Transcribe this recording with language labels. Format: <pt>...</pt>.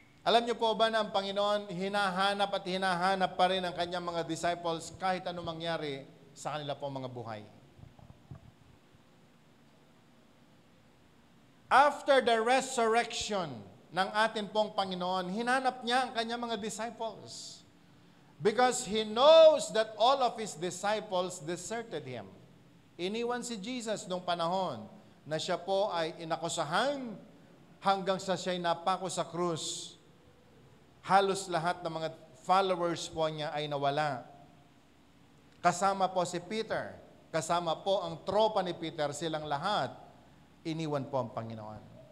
<tl>Alam niyo po ba na ang Panginoon hinahanap at hinahanap pa rin ang kanyang mga disciples kahit anong mangyari sa kanila po mga buhay?</tl> <en>After the resurrection</en> <tl>ng atin pong Panginoon, hinanap niya ang kanyang mga disciples.</tl> <en>Because He knows that all of His disciples deserted Him.</en> <tl>Iniwan si Jesus nung panahon na siya po ay inakusahan hanggang sa siya'y napako sa krus. Halos lahat ng mga followers po niya ay nawala. Kasama po si Peter, kasama po ang tropa ni Peter, silang lahat, iniwan po ang Panginoon.</tl>